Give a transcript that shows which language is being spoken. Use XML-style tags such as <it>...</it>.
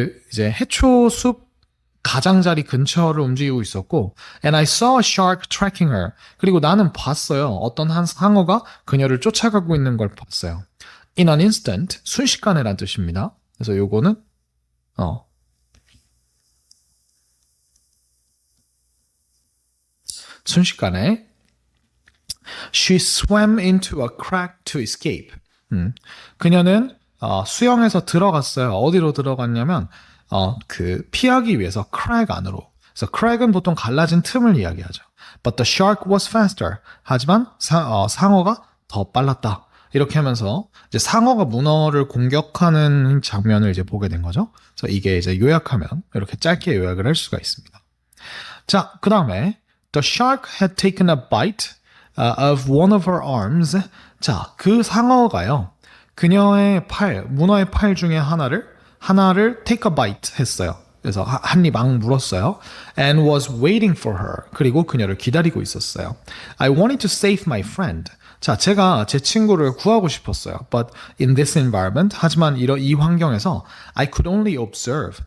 <ko>이제 해초 숲 가장자리 근처를 움직이고 있었고,</ko> <en>and I saw a shark tracking her.</en> <ko>그리고 나는 봤어요. 어떤 한 상어가 그녀를 쫓아가고 있는 걸 봤어요.</ko> <en>In an instant,</en> <ko>순식간에란 뜻입니다. 그래서 요거는 순식간에</ko> <en>she swam into a crack to escape.</en> <ko>그녀는 수영해서 들어갔어요. 어디로 들어갔냐면 피하기 위해서 crack 안으로. 그래서 crack은 보통 갈라진 틈을 이야기하죠.</ko> <en>But the shark was faster.</en> <ko>하지만 상어가 더 빨랐다. 이렇게 하면서 이제 상어가 문어를 공격하는 장면을 이제 보게 된 거죠. 그래서 이게 이제 요약하면 이렇게 짧게 요약을 할 수가 있습니다. 자, 그 다음에</ko> <en>the shark had taken a bite of one of her arms.</en> <ko>자, 그 상어가요. 그녀의 문어의 팔 중에 하나를</ko> <en>take a bite</en> <ko>했어요. 그래서 한 입 막 물었어요.</ko> <en>And was waiting for her.</en> <ko>그리고 그녀를 기다리고 있었어요.</ko> <en>I wanted to save my friend.</en> <ko>자, 제가 제 친구를 구하고 싶었어요.</ko> <en>But in this environment,</en> <ko>하지만 이 환경에서</ko> <en>I could only observe.</en>